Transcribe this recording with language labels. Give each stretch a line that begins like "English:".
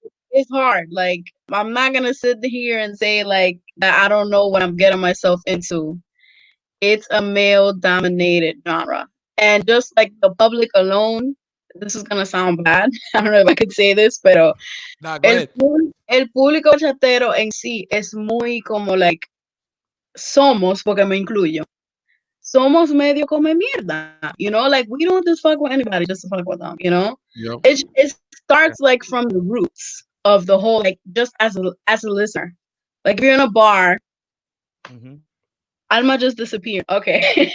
English: It's hard. Like I'm not gonna sit here and say like that I don't know what I'm getting myself into. It's a male dominated genre. And just like the public alone, this is gonna sound bad. I don't know if I could say this,
Spanish: pero
English: Nah, go ahead.
Spanish: el público bachatero en sí es muy como
English: like
Spanish: somos, porque me incluyo. Somos medio come mierda,
English: like we don't just fuck with anybody just to fuck with them, Yep. It starts like from the roots of the whole, like just as a listener. Like if you're in a bar, Mhm. Alma just disappeared. Okay.